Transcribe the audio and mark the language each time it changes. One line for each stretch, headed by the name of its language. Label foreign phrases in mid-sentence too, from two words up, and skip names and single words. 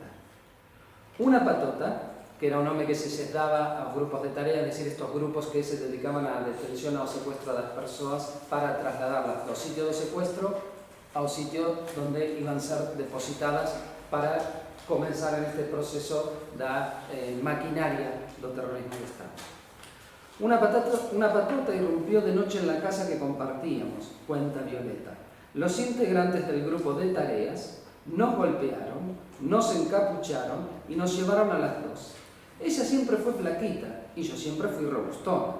Galician: Unha patota, que era un nome que se daba aos grupos de tarea, é dicir, estos grupos que se dedicaban á detención ao secuestro das persoas para trasladarlas do sitio do secuestro ao sitio
Spanish: donde iban a ser depositadas para comenzar en este proceso
Galician: da maquinaria do terrorismo de Estado.
Spanish: Una patota irrumpió de noche en la casa que compartíamos, cuenta Violeta. Los integrantes del grupo de tareas nos golpearon, nos encapucharon y nos llevaron a las dos. Ella siempre fue flaquita y yo siempre fui robustona.